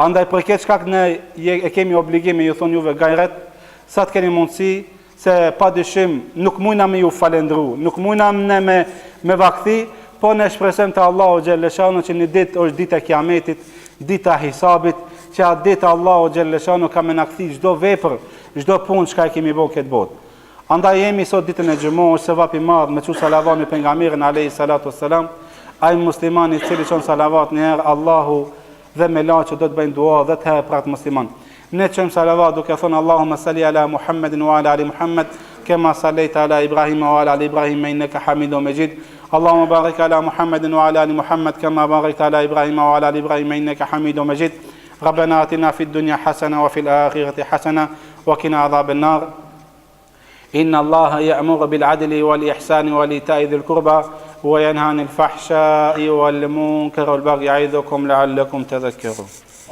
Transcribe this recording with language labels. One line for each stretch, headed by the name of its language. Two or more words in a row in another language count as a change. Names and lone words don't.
Albanian: Andaj për këtë shkak ne e kemi obligim me ju thonë juve gajret, sa të keni mundësi, se pa dyshim nuk mujna me ju falendru, nuk mujna ne me vakthi, po ne shpresojmë te
Arabic: الله جل شأنه
Albanian: që një ditë është dita e Kiametit, dita e hisabit, që atë ditë
Arabic: الله جل شأنه
Albanian: ka më na kthi çdo vepër, çdo punë që kemi bërë këtë botë. Andaj jemi sot ditën e xhumës, se vapi madh me çu salavat me pejgamberin
Arabic: عليه الصلاة والسلام,
Albanian: ai muslimani i cili çon salavat një herë Allahu dhe me laçë do të bëjnë dua 10 herë për atë musliman. Ne çojmë salavat duke thënë
Arabic: اللهم صل على محمد وعلى آل محمد كما صليت على إبراهيم وعلى آل إبراهيم إنك حميد مجيد. اللهم بارك على محمد وعلى آل محمد كما باركت على إبراهيم وعلى آل إبراهيم إنك حميد مجيد. ربنا آتنا في الدنيا حسنة وفي الآخرة حسنة وقنا عذاب النار. إن الله يأمر بالعدل والإحسان وإيتاء ذي القربى وينهى عن الفحشاء والمنكر والبغي يعظكم لعلكم تذكرون.